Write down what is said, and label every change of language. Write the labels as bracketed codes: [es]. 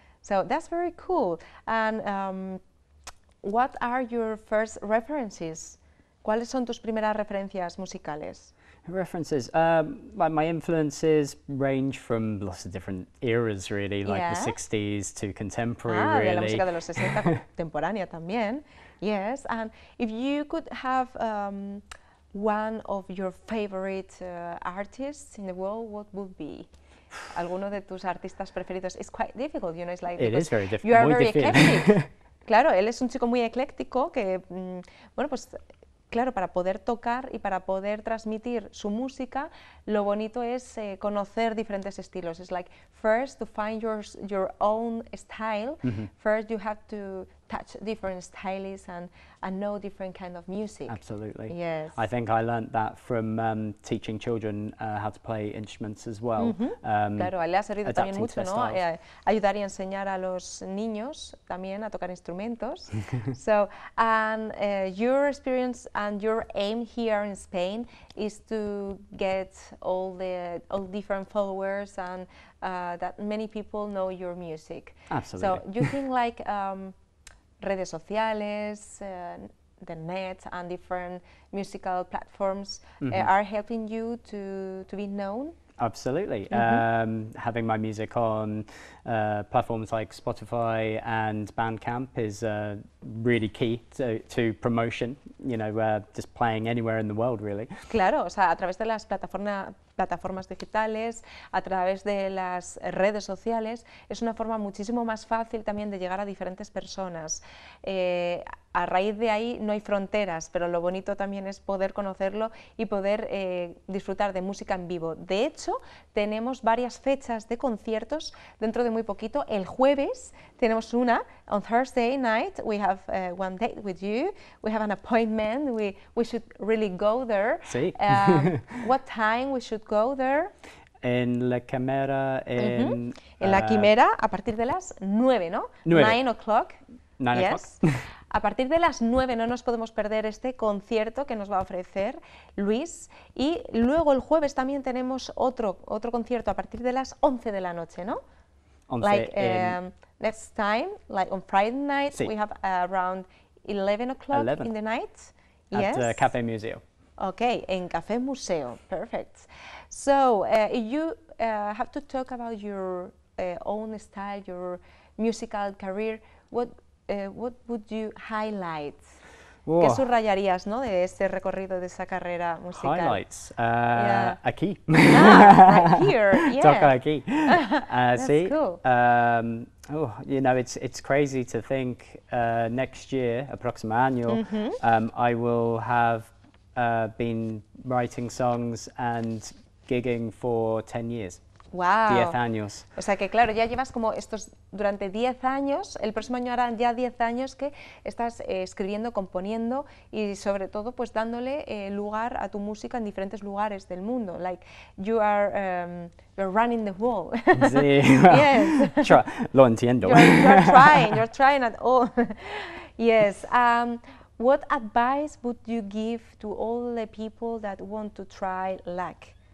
[en] So that's very cool. And what are your first references? [es] ¿Cuáles son tus primeras referencias musicales? [en] References, like my influences range from lots of different eras, really, like the 60s to contemporary, [es] de la música de los 60 contemporánea también. [en] Yes, and if you could have one of your favorite artists in the world, what would be? [es] Alguno de tus artistas preferidos. [en] It's quite difficult, you know, it's like it is very difficult. You are very eclectic. [es] Claro, él es un chico muy ecléctico que, bueno, pues claro, para poder tocar y para poder transmitir su música, lo bonito es conocer diferentes estilos. Es [en] like, first to find your own style, first you have to touch different styles and know different kind of music. Absolutely. Yes. I think I learnt that from teaching children how to play instruments as well. [es] Claro, a él le ha servido también mucho, ¿no? Ayudar y enseñar a los niños también a tocar instrumentos. [en] So, and your experience and your aim here in Spain is to get all different followers and that many people know your music. Absolutely. So, you think like [es] redes sociales, [en] the net and different musical platforms are helping you to be known? Absolutely. Having my music on platforms like Spotify and Bandcamp is really key to promotion, you know, just playing anywhere in the world, really. [es] Claro, o sea, a través de las plataformas digitales, a través de las redes sociales, es una forma muchísimo más fácil también de llegar a diferentes personas. A raíz de ahí no hay fronteras, pero lo bonito también es poder conocerlo y poder disfrutar de música en vivo. De hecho, tenemos varias fechas de conciertos dentro de muy poquito. El jueves tenemos una, [en] on Thursday night, we have one date with you, we have an appointment, we should really go there. [es] Sí. [en] What time we should go there? [es] En La Quimera. En La Quimera, a partir de las 9, ¿no? [en] 9 o'clock. 9 o'clock. [es] A partir de las 9 no nos podemos perder este concierto que nos va a ofrecer Luis. Y luego el jueves también tenemos otro concierto a partir de las 11 de la noche, ¿no? 11 [en] like next time, like on Friday night, [es] sí. [en] we have around 11 o'clock in the night. At yes. Café Museo. Okay, [es] en Café Museo, [en] perfect. So, you have to talk about your own style, your musical career. What would you highlight? Whoa. [es] ¿Qué subrayarías, ¿no? De ese recorrido, de esa carrera musical? [en] Highlights. [es] Aquí. [en] Right here, yeah. [es] Toca aquí. [en] That's [es] sí. [en] cool. Oh, you know, it's crazy to think next year, [es] próximo año, [en] I will have been writing songs and gigging for 10 years. Wow. [es] 10 años. O sea que claro, ya llevas como estos durante 10 años, el próximo año harán ya 10 años que estás escribiendo, componiendo y sobre todo pues dándole lugar a tu música en diferentes lugares del mundo. [en] Like you are you're running the world. [es] Sí. [en] Yes. [es] Lo entiendo. [en] You're trying at all. Yes. What advice would you give to all the people that want to try luck?